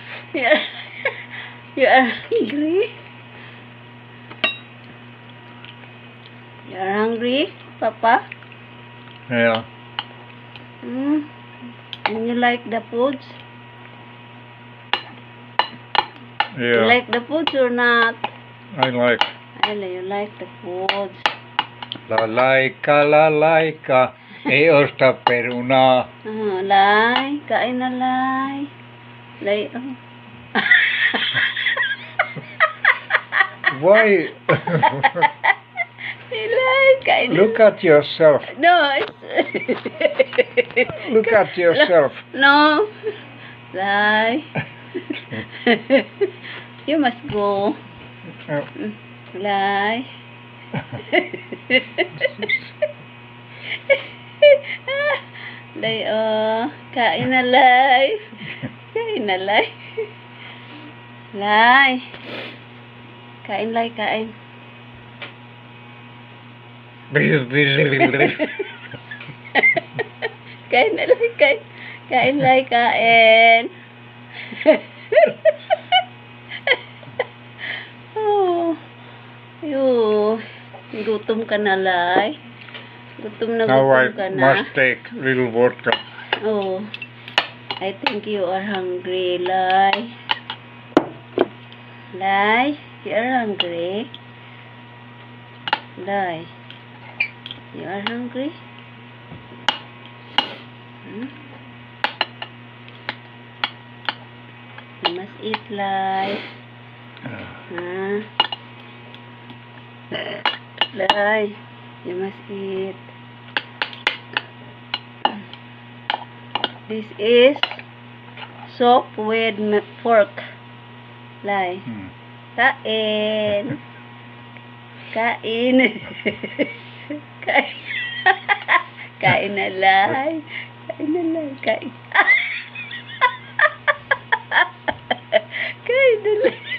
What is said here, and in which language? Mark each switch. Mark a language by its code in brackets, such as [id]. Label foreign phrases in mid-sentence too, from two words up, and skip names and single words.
[en] You're hungry. You're hungry, Papa? Yeah, Mm. And you like the foods? You yeah, like the foods or not? I like. You like the foods. La laika, ei osta perunaa. [tl] Lai, kain na lai. Lai, oh. [en] Why? [tl] Lai, kain na. [en] Look at yourself. No, it's... Look at yourself. No. Lai. You must go. Oh. [tl] Lai. Lai, oh. Kain na, Lai. Kain na, Lai. Lai. Kain, Lai, kain. Kain na, Lai, kain. Kain, Lai, kain. Oh. Gutom ka na, Lai. Gutom na [en] Now I [tl] gutom ka na. [en] must take little vodka. Oh. I think you are hungry, Lai. Lai, you are hungry. Lai, you are hungry? Hmm? You must eat, Lai. Huh? Lai, you must eat. This is soup with pork. Lai. Hmm. [tl] Kain. Kain. Kain. Kain na, Lai. Kain na, Lai. Kain. Kain na, Lai.